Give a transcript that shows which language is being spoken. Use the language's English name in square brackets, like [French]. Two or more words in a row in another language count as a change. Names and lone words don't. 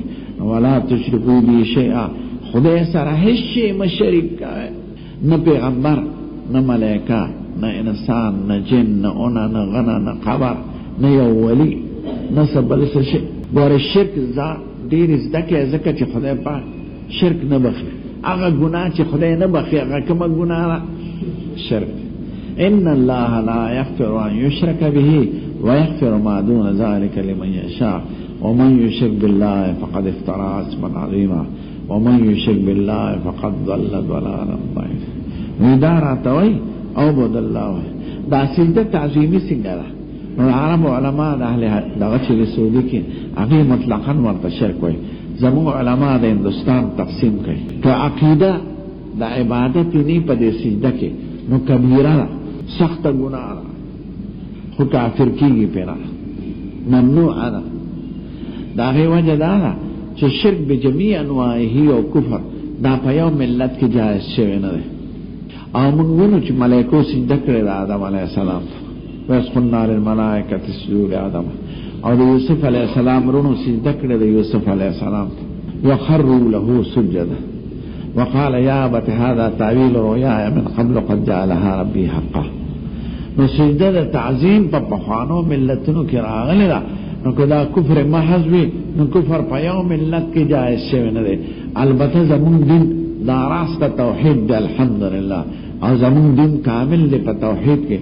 [Arabic] ولا تشرکوا به شیئا، [Pashto] خدای سره هیڅ شی مه شریک کوئ، نه پیغمبر، نه ملائکه، نه انسان، نه جن، نه اونا، نه غنا، نه قبر، نه یو ولی، نه سبل څه شي. ګوره شرک ډېر زده کړئ، ځکه چې خدای پاک شرک نه بخي. هغه ګناه چې خدای نه بخي هغه کومه ګناه ده؟ شرک. [Arabic] ان الله لا یغفر ان یشرک به ویغفر ما دون ذلك لمن یشاء ومن یشرک بالله فقد افترى اسما عظیما ومن یشرک بالله فقد ضل ضلالا بعیدا. [Pashto] ودا راتوي او بود الله دا سجده تعظیمی څنګه ده؟ نو عرب علما د اهل دغه چې سعودي کې هغه مطلقاً ورته شرک وایي. زموږ علما د هندستان تقسیم کوي که عقیده د عبادت نه په دې سجده کې نو کبیره ده، سخته ګناه ده، خو کافر کېږي پرې ممنوع ده. د هغې وجه دا ده چې شرک [Arabic] به جمیع انواعه [Pashto] او کفر دا په یو ملت کې جایز شوی نه دی. او موږ وینو چې ملایکو سجده کړې د آدم [Arabic] علیه السلام [Pashto] ته، [Arabic] وَيَسْقُلْنَا لِلْمَلَائِكَةِ اسْجُدُوا لِآدَمَ، [Pashto] او د یوسف [Arabic] علیه السلام [Pashto] رونو سجده کړې د یوسف [Arabic] علیه السلام [Pashto] ته، [Arabic] وَخَرُّوا لَهُ سُجَّدًا وقال يا أبت هذا تأويل رؤياي من قبل قد جعلها ربي حقا. [Pashto] نو سجده د تعظیم په پخوانو ملتونو کې راغلی ده، نو که دا کفر محض وي نو کفر په یو ملت کې جایز شوی نه دی. البته زمون دین دا راست توحید دی الحمدلله، او زمون دین کامل دی په توحید کې.